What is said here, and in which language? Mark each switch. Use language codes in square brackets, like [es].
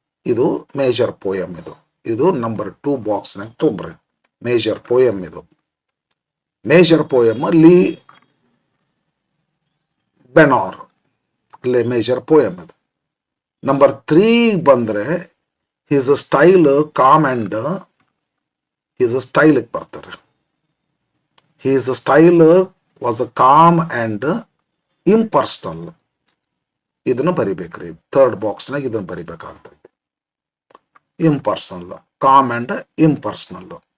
[kn] ಇದು major poem. ಇದು number 2 ಬಾಕ್ಸ್ನಾಗ ತುಂಬ್ರಿ. Major poem ಇದು, ಮೇಜರ್ ಪೋಯಮ್ ಲೀ ಬೆನಾರ್, ಇಲ್ಲಿ ಮೇಜರ್ ಪೋಯಮ್ ಇದು. ನಂಬರ್ 3 ಬಂದ್ರೆ [en] his style calm and his style [kn] ಬರ್ತಾರೆ. [en] His style was calm and impersonal. [kn] ಇದನ್ನು ಬರಿಬೇಕ್ರಿ, ಥರ್ಡ್ ಬಾಕ್ಸ್ನಾಗ ಇದನ್ನು ಬರಿಬೇಕಾಗ್ತೈತಿ. Impersonal, [en] Calm and impersonal.